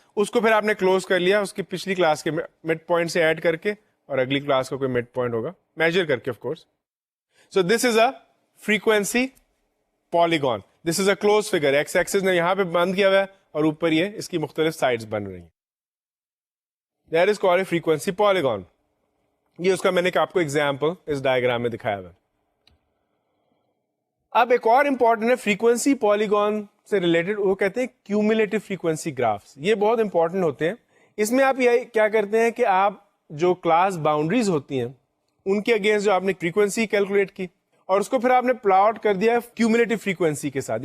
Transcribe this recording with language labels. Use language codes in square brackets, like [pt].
[ur] اس کو پھر آپ نے کلوز کر لیا اس کی پچھلی کلاس کے مڈ پوائنٹ سے ایڈ کر کے, اور اگلی کلاس کا کوئی مڈ پوائنٹ ہوگا میجر کر کے of course. [en] So this is a frequency polygon. This is a close figure. [ur] X Axis نے یہاں پہ بند کیا ہوا ہے اور اوپر یہ اس کی مختلف سائڈز بن رہی ہیں. [en] That is called a frequency polygon. [ur] یہ اس کا میں نے آپ کو ایگزامپل اس ڈائیگرام میں دکھایا ہوا ہے. اب ایک اور امپورٹنٹ ہے فریکوینسی پالیگون سے ریلیٹڈ, وہ کہتے ہیں کیومولیٹو فریکوینسی گرافس. یہ بہت امپورٹنٹ ہوتے ہیں. اس میں آپ یہ کیا کرتے ہیں کہ آپ جو کلاس باؤنڈریز ہوتی ہیں ان کے اگینسٹ جو آپ نے فریکوینسی کیلکولیٹ کی, اور اس کو پھر آپ نے پلاٹ کر دیا کیومولیٹو فریکوینسی کے ساتھ.